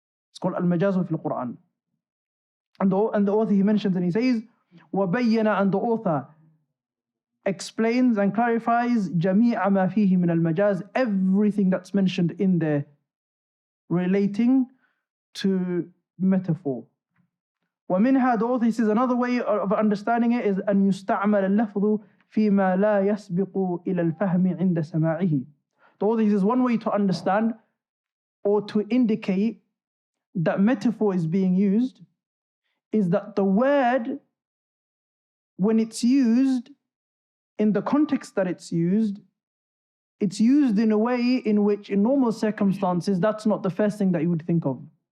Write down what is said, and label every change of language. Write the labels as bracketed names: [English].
[English] It's called Al-Majazu fil Quran. And the author, he mentions and he says, [Arabic] وَبَيَّنَ, [English] and the author explains and clarifies [Arabic] جَمِيعَ مَا فِيهِ مِنَ الْمَجَازِ, [English] everything that's mentioned in there relating to metaphor. [Arabic] وَمِنْهَا, [English] the author says another way of understanding it is [Arabic] أَنْ يُسْتَعْمَلَ اللَّفْظُ فِي مَا لَا يَسْبِقُ إِلَى الْفَهْمِ عِنْدَ سَمَاعِهِ. [English] The author says one way to understand or to indicate that metaphor is being used is that the word, when it's used in the context that it's used in a way in which in normal circumstances that's not the first thing that you would think of.